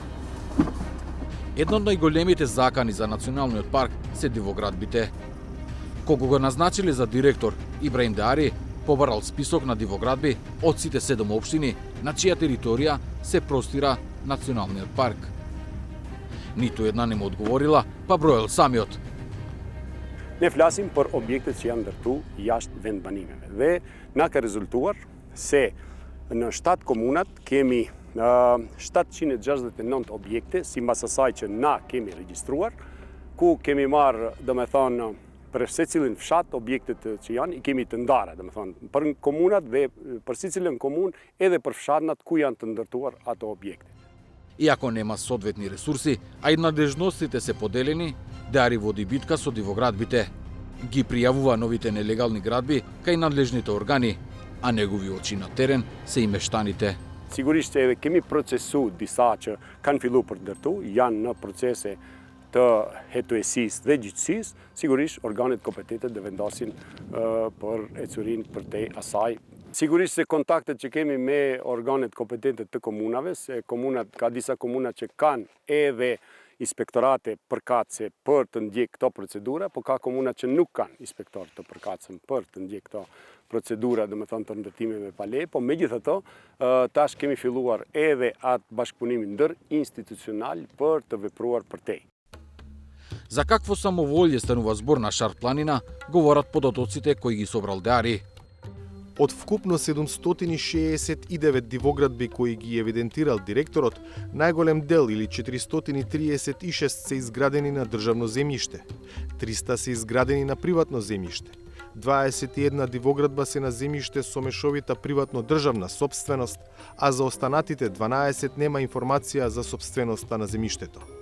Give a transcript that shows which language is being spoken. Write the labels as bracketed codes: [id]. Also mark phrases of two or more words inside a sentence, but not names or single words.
[mk] Едно од најголемите закани за Националниот парк се дивоградбите. Кога го назначиле за директор, Ибраим Деари побарал список на дивоградби од сите 7 општини на чија територија се простира националниот парк. Ниту една не му одговорила, па броел самиот. [sq] Ne flasim për objektet që janë ndërtu jashtë vendbanimeve. Dhe na ka rezultuar se në 7 komunat kemi 769 objekte, sipas asaj që na kemi regjistruar, ku kemi marrë, domethënë, për secilin fshat objektet që janë i kemi të ndara, domethënë, për komunat dhe për secilën komunë edhe për fshatnat ku janë të ndërtuar ato objekte. [mk] Иако нема соодветни ресурси, а и надлежностите се поделени, Деари води битка со дивоградбите. Ги пријавува новите нелегални градби кај надлежните органи, а негови очи на терен се и мештаните. [sq] Sigurisht që edhe kemi procesu disa që kanë fillu për të ndërtu, janë në procese të hetuesisë dhe gjyqësisë, sigurisht organet kompetente dhe vendasin për ecurin për te asaj. Sigurisht se kontaktet që kemi me organet kompetente të komunave, se ka disa komuna që kanë edhe inspektorate përkatëse për të ndjek këto procedura, po ka komuna që nuk kanë inspektor të përkatësëm për të ndjek këto procedura, dhe me thënë të ndërtimeve pa leje, po me gjithë të, tash kemi filluar edhe atë bashkëpunimin ndër institucional për të vepruar për tej. [mk] За какво самоволје станува збор на Шар планина, говорат податоците кои ги собрал Деари. Од вкупно 769 дивоградби кои ги евидентирал директорот, најголем дел или 436 се изградени на државно земјиште, 300 се изградени на приватно земјиште, 21 дивоградба се на земјиште со мешовита приватно-државна собственост, а за останатите 12 нема информација за собственоста на земјиштето.